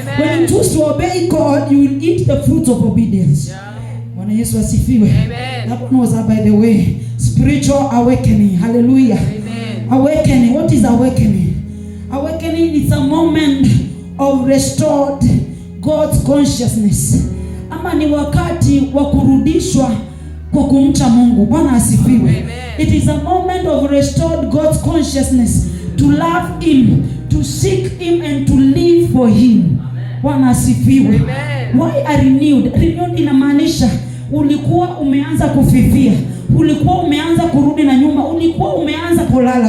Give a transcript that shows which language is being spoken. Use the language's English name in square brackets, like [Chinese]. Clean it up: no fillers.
[English] When you choose to obey God, you will eat the fruits of obedience. [Swahili] Bwana Yesu asifiwe. [English] That one was, by the way, spiritual awakening. Hallelujah. Amen. Awakening. What is awakening? Awakening is a moment of restored God's consciousness. [Swahili] Ama ni wakati wa kurudishwa kwa kumcha Mungu. Bwana asifiwe. [English] It is a moment of restored God's consciousness to love him, to seek him and to live for him. [Swahili] Bwana asifiwe. [English] Why are renewed? Renewed [Swahili] inamaanisha ulikuwa umeanza kufifia, ulikuwa umeanza kurudi na nyuma, ulikuwa umeanza kulala.